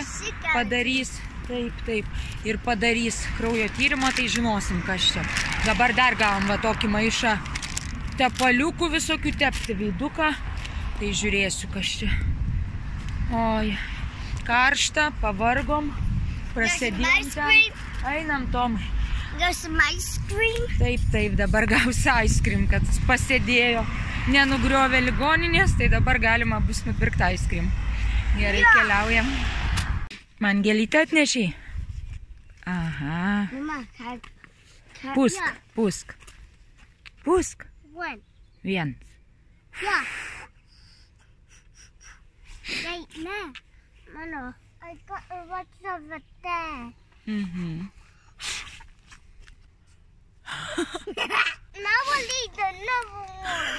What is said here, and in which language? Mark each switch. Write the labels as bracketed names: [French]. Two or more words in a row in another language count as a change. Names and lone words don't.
[Lithuanian] Padarys, taip, ir padarys kraujo tyrimą, tai žinosim, kas čia. Dabar dar gavom va tokį maišą tepaliukų visokių tepti veiduką, tai žiūrėsiu, kas čia. Oi. Karšta, pavargom, prasidėjom ten. Einam, Tomai. [English] Got some ice cream? [Lithuanian] Taip, dabar gausi [English] ice cream, [Lithuanian] kad pasėdėjo, nenugriovė ligoninės, tai dabar galima bus nupirkti [English] ice cream. [Lithuanian] Gerai, keliaujam. Man gėlytę atnešiai? Aha. Mama, Pūsk. Pūsk. [English] One. [Lithuanian] Vien. [English] Yeah. Wait, no. Mano, I got a lot over there. Now we'll eat another one.